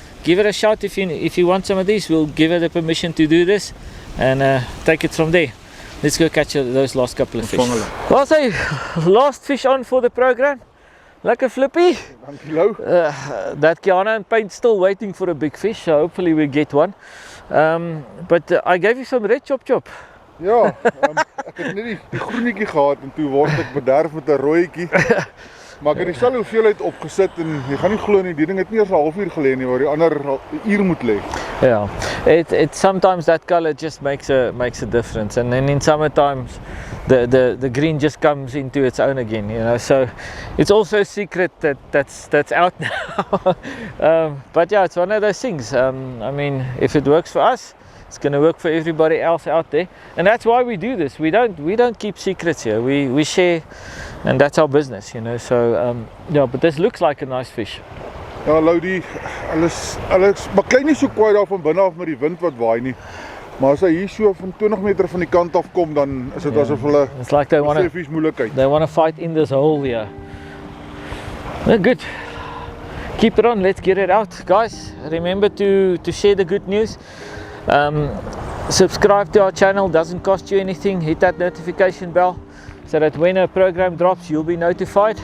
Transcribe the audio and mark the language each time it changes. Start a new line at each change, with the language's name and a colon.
English: Give it a shot if you want some of these. We'll give her the permission to do this and take it from there. Let's go catch those last couple of fish. Well, so last fish on for the program. Lekker Flippy.
Afrikaans: Dankie Lou.
English: That Kiana and Paint still waiting for a big fish, so hopefully we get one. But I gave you some red chop.
Afrikaans: Ja, ek het net die groenetjie gehad en toe word ek bederf met 'n rooietjie. Maar ek het dieselfde hoeveelheid opgesit en jy gaan nie glo nie, die ding het nie eers 'n halfuur gelê nie, waar die ander 'n uur moet lê.
English: Yeah, it sometimes that color just makes a difference, and then in summer times the green just comes into its own again, you know. So it's also a secret that's out now. But yeah, it's one of those things. I mean, if it works for us, it's going to work for everybody else out there, and that's why we do this. We don't keep secrets here. We share, and that's our business, you know. So yeah, but this looks like a nice fish.
Afrikaans: Ja, Lou, hulle maak nie so kwaai daar van binne af met die wind wat waai nie. Maar as hy hier so van 20 meter van die kant af kom, dan is dit asof hulle
English: It's like they want to fight in this hole here. Well, good. Keep it on, let's get it out. Guys, remember to share the good news. Subscribe to our channel, doesn't cost you anything. Hit that notification bell so that when a program drops, you'll be notified.